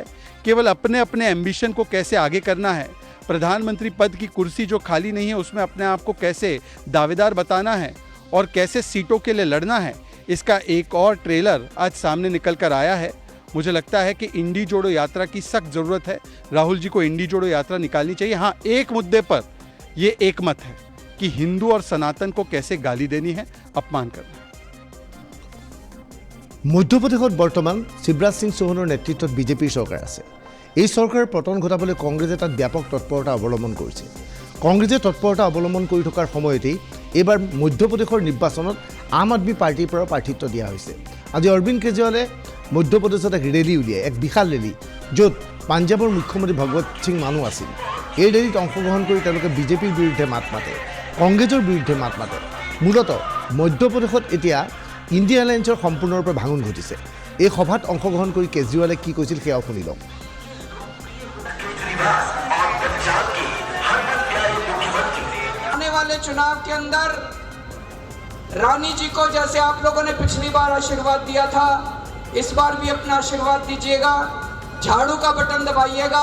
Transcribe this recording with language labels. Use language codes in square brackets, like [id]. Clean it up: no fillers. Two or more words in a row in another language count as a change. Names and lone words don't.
[hi] केवल अपने अपने एम्बिशन को कैसे आगे करना है, प्रधानमंत्री पद की कुर्सी जो खाली नहीं है उसमें अपने आप को कैसे दावेदार बताना है और कैसे सीटों के लिए लड़ना है, इसका एक और ट्रेलर आज सामने निकल कर आया है। मुझे लगता है कि इंडी जोड़ो यात्रा की सख्त ज़रूरत है। राहुल जी को इंडी जोड़ो यात्रा निकालनी चाहिए। हाँ, एक मुद्दे पर ये एक मत है कि हिंदू और सनातन को कैसे गाली देनी है, अपमान करना है। [as] মধ্যপ্ৰদেশত বৰ্তমান শিৱৰাজ সিং চৌহানৰ নেতৃত্বত বিজেপিৰ চৰকাৰ আছে। এই চৰকাৰৰ পতন ঘটাবলৈ কংগ্ৰেছে তাত ব্যাপক তৎপৰতা অৱলম্বন কৰিছে। কংগ্ৰেছে তৎপৰতা অৱলম্বন কৰি থকাৰ সময়তেই এইবাৰ মধ্যপ্ৰদেশৰ নিৰ্বাচনত আম আদমি পাৰ্টিৰ পৰা প্ৰাৰ্থিত্ব দিয়া হৈছে। আজি অৰবিন্দ কেজৰিৱালে মধ্যপ্ৰদেশত এক ৰেলী উলিয়াই, এক বিশাল ৰেলী, য'ত পাঞ্জাৱৰ মুখ্যমন্ত্ৰী ভগৱত সিং মানু আছিল। এই ৰেলীত অংশগ্ৰহণ কৰি তেওঁলোকে বিজেপিৰ বিৰুদ্ধে মাত মাতে, কংগ্ৰেছৰ বিৰুদ্ধে মাত মাতে। মূলতঃ মধ্যপ্ৰদেশত এতিয়া ইণ্ডিয়া এলায়েন্সৰ সম্পূৰ্ণৰূপে ভাঙন ঘটিছে। এই সভাত অংশগ্ৰহণ কৰি কেজৰিৱালে কি কৈছিল সেয়াও শুনি লওক। [hi] आने वाले चुनाव के अंदर रानी जी को जैसे आप लोगों ने पिछली बार आशीर्वाद दिया था, इस बार भी अपना आशीर्वाद दीजिएगा, झाड़ू का बटन दबाइएगा।